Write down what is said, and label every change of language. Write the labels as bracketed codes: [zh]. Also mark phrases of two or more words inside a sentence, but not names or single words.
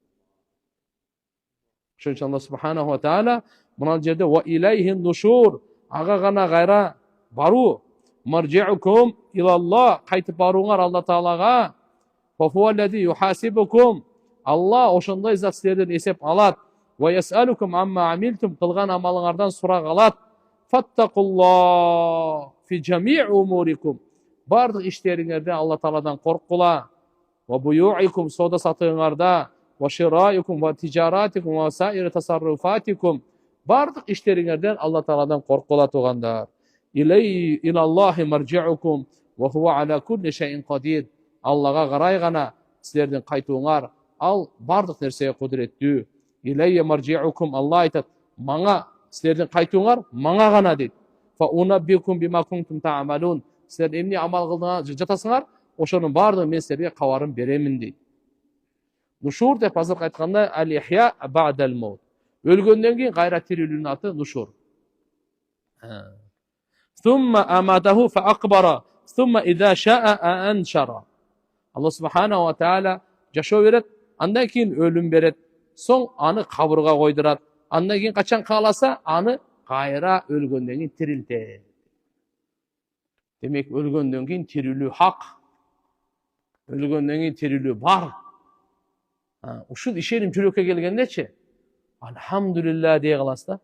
[ky] Ошон үчүн Алла [ar] سبحانه وتعالى [ky] мына жерде [ar] وإليه النشور, [ky] ага гана кайра баруу, [ar] مرجعكم إلى الله, [ky] кайтып барууңар Алла Таалага. [ar] فهو الذي يحاسبكم, [ky] Алла ошондой зат силерден эсеп алат. [ar] ويسألكم عما عملتم, [ky] кылган амалыңардан сурак алат. [ar] فاتقوا الله في جميع أموركم, [ky] бардык иштериңерде Алла Тааладан коркула. [ar] وبيوعكم, [ky] соода сатыыңарда, [ar] وشرائكم وتجارتكم وسائر تصرفاتكم, [ky] бардык иштериңерден Алла Тааладан коркула туугандар. [ar] إلى الله مرجعكم وهو على كل شيء قدير. [ky] Аллага карай гана силердин кайтууңар, ал бардык нерсеге кудуреттүү. [ar] إلي مرجعكم, [ky] Алла айтат, мага силердин кайтууңар мага гана дейт. [ar] فأنبئكم بما كنتم تعملون, [ky] силер эмне амал кылдыңар жатасыңар, ошонун бардыгын мен силерге кабарын беремин дейт. Нушур деп азыркы айтканда [ar] الإحياء بعد الموت. [ky] Өлгөндөн кийин кайра тирилүүнүн аты нушур. [ar] ثم أماته فأقبره ثم إذا شاء أنشره. [ky] Алла [ar] سبحانه وتعالى [ky] жашоо берет, андан кийин өлүм берет, соң аны кабырга койдурат. Андан кийин качан кааласа, аны кайра өлгөндөн кийин тирилтет. Демек өлгөндөн кийин тирилүү хак. Өлгөндөн кийин тирилүү бар. Ушул ишеним жүрөккө келгендечи, алхамдулилла дей каласыз да.